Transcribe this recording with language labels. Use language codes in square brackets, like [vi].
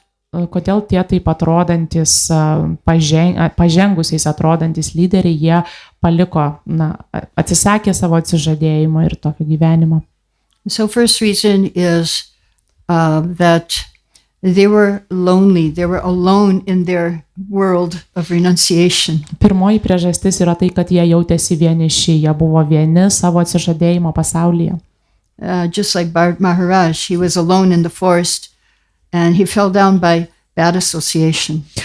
[lt] Kodėl tie taip atrodantis, pažengusiais atrodantis lyderiai, jie paliko, atsisakė savo atsižadėjimo ir tokio gyvenimo. [en] So first reason is that they were lonely. They were alone in their world of renunciation. [lt] Pirmoji priežastis yra tai, kad jie jautėsi vieniši, jie buvo vieni savo atsižadėjimo pasaulyje. [en] Just like Maharaj, he was alone in the forest and he fell down by bad association.